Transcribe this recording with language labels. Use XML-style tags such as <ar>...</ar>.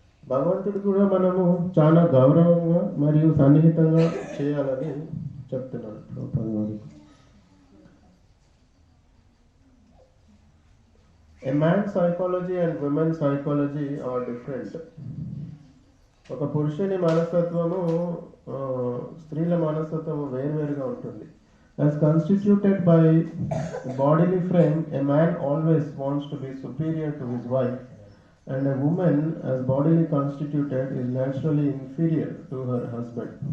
<te>భగవంతుడు కూడా మనము చాలా గౌరవంగా మరియు సన్నిహితంగా చేయాలని చెప్తున్నాడు ప్రభుపాదులు.</te> <en>A man's psychology and women's psychology are different.</en> <te>ఒక పురుషుని మనస్తత్వము స్త్రీల మనస్తత్వము వేరువేరుగా ఉంటుంది.</te> <en>As constituted by bodily frame, a man always wants to be superior to his wife, and a woman, as bodily constituted, is naturally inferior to her husband.</en>